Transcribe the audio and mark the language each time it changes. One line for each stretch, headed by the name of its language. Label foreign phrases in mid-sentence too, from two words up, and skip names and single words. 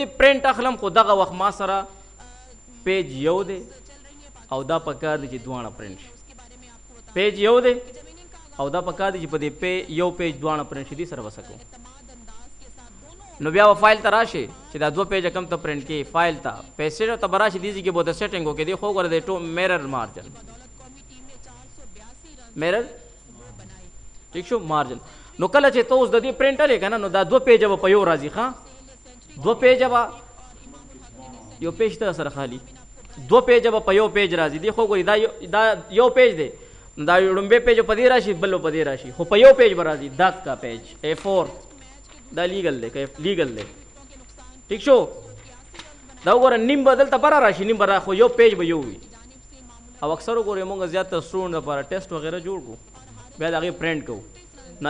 Pashto: پرنټ اخلم خو دغه وخت ما سره پیج یو دی او دا پکار دی چې دواړه پرنټ شي پیج یو دی او دا پکار دی چې په دې یو پیج دواړه پرنټ شي دې سره به څه کوو نو بیا به فایل ته راشي چې دا دوه پیجه کم ته پرنټ کړي فایل ته
English: page set
Pashto: ته به راشي دې ځای کې به د سیټینګ وکړي دې خو وګوره د
English: mirror margin
Pashto: میرر ٹھیک شو مارجن نو کله چې ته اوس د دې پرنټ لې که نه نو دا دوه پیجه به په یو راځي ښه دوه پیجه به یو پیج ته سره خالی دوه پیجه به په یو پیج راځي دی خو ګورئ دا یو پیج دی دا لومبی پیج په دې راشي بل په دې راشي خو په یو پیج به راځي دا کا
English: page A4
Pashto: دا لیګل دی لیګل دی ٹھیک شو دا وګوره نیم به دلته بره راشي نیم به خو یو پیج به یو وي او اکثر وګورئ موږ زیاتره سټوډنټ لپاره ټیسټ وغیره جوړ کړو بیا د هغې پرنټ کوو نه